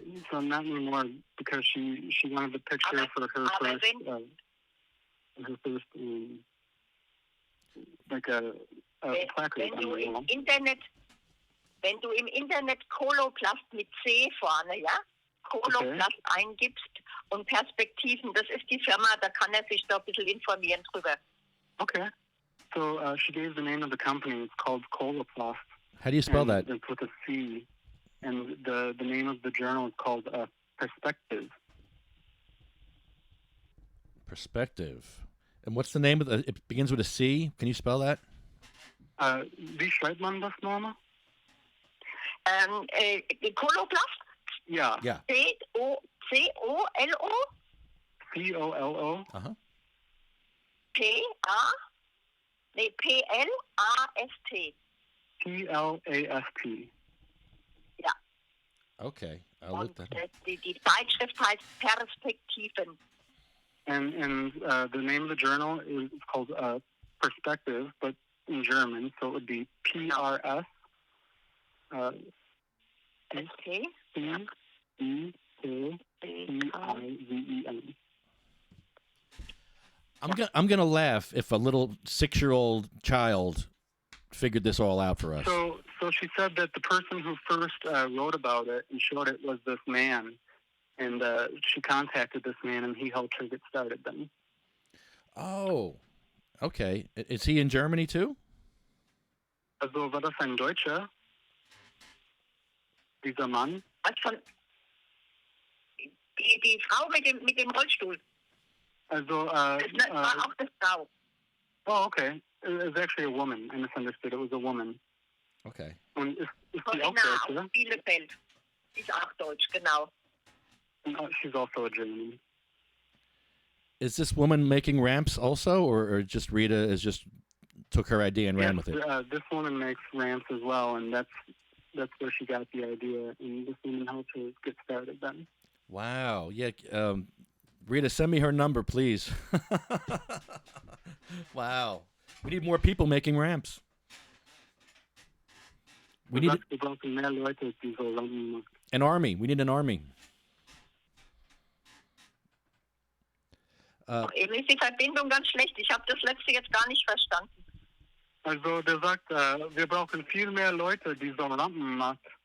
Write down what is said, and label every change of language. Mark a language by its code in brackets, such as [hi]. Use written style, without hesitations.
[en] So not anymore because she wanted the picture for her first like a placard on the wall. [de] Wenn du im Internet Koloplast mit C vorne, ja, Koloplast eingibst und Perspektiven, das ist die Firma, da kann sich da ein bisschen informieren drüber. [en] Okay. So she gave the name of the company. It's called Coloplast. How do you spell that? It's with a C. And the name of the journal is called Perspective. Perspective. And what's the name of the? It begins with a C. Can you spell that? [de] Wie schreibt man das nochmal? Koloplast? Ja. [en] Yeah. C-O-L-O? C-O-L-O? Uh-huh. P-L-A-S-T. P-L-A-S-T. [de] Ja. [en] Okay. I'll look that up. [de] Die Zeitschrift heißt Perspektiven. [en] And the name of the journal is called Perspective, but in German, so it would be P-R-S. S-T-E-P-E-I-V-E-N. I'm gonna laugh if a little 6-year-old child figured this all out for us. So she said that the person who first wrote about it and showed it was this man, and she contacted this man, and he helped her get started then. Oh, okay. Is he in Germany too? [de] Also war das ein Deutscher? Dieser Mann? Die Frau mit dem Rollstuhl. Also, Das war auch das Frau. [en] Oh, okay. It was actually a woman. I misunderstood. It was a woman. Okay. [de] Und ist die auch Corinna Deutsch, aus oder? Bielefeld. Die ist auch deutsch, genau. [en] She's also a German. Is this woman making ramps also, or just Rita took her idea and ran with it? This woman makes ramps as well, and that's where she got the idea, and this woman helped her get started then. Wow. Yeah. Rita, send me her number, please. Wow. We need more people making ramps. We need [de] Wir brauchen mehr Leute, die so Rampen machen. [en] an army. We need an army. [de] Eben ist die Verbindung ganz schlecht. Ich habe das letzte jetzt gar nicht verstanden. Also der sagt, wir brauchen viel mehr Leute, die so Rampen machen.